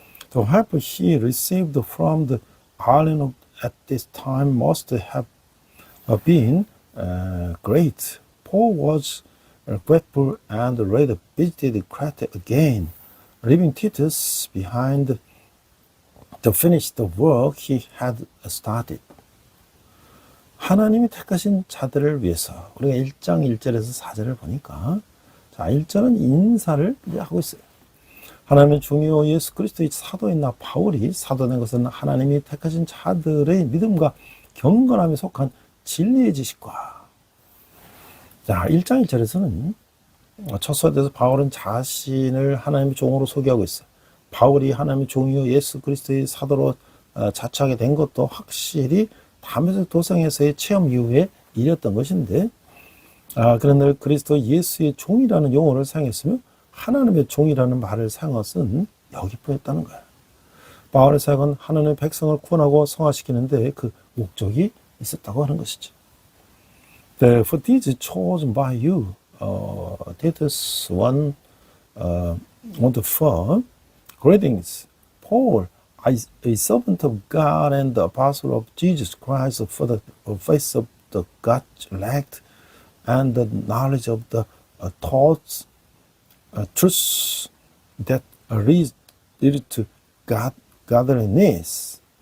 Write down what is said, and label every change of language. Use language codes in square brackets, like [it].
[en] The help he received from the island at this time must have been great. Paul was grateful and later visited Crete again, leaving Titus behind to finish the work he had started. [ko] 하나님이 택하신 자들을 위해서 우리가 1장 1절에서 4절을 보니까 자 1절은 인사를 하고 있어요. 하나님의 중요 예수 그리스도의 사도인 바울이 사도된 것은 하나님이 택하신 자들의 믿음과 경건함에 속한 진리의 지식과 자 1장 1절에서는 첫 소대에서 바울은 자신을 하나님의 종으로 소개하고 있어요. 바울이 하나님의 종이요 예수 그리스도의 사도로 자처하게 된 것도 확실히 다메섹 도상에서의 체험 이후에 일이었던 것인데 그런데 그리스도 예수의 종이라는 용어를 사용했으며 하나님의 종이라는 말을 사용한 것은 여기뿐이었다는 거예요. 바울의 사역은 하나님의 백성을 구원하고 성화시키는데 그 목적이 있었다고 하는 것이죠. [en] For these chosen by you, Titus 1, 1-4, greetings, Paul, a servant of God and the apostle of Jesus Christ for the faith of the God's elect and the knowledge of the thoughts, truths that lead to godliness.